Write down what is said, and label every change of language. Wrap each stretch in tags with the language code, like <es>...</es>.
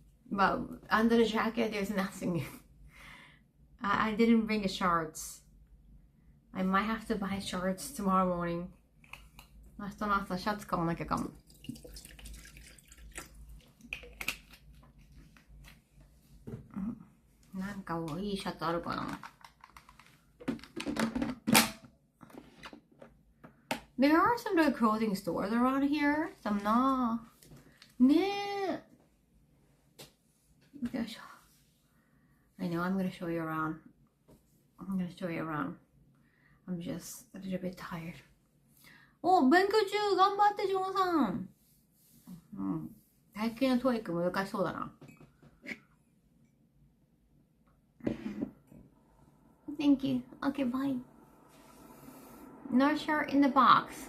<en>But under the jacket, there's nothing. I didn't bring the shorts. I might have to buy shorts tomorrow morning.</en> <ja>明日の朝シャツ買わなきゃかも。なんかいいシャツあるかな。</ja> <en>There are some good clothing stores around here. Some</en> <ja>な。ねえ。よいしょ。</ja> <en>I know, I'm gonna show you around. I'm gonna show you around. I'm just a little bit tired.</en> <ja>お、勉強中頑張ってジョンさん。うん。最近のトイック難しそうだな。</ja> <en>Thank you. Okay, bye. No shirt in the box.</en>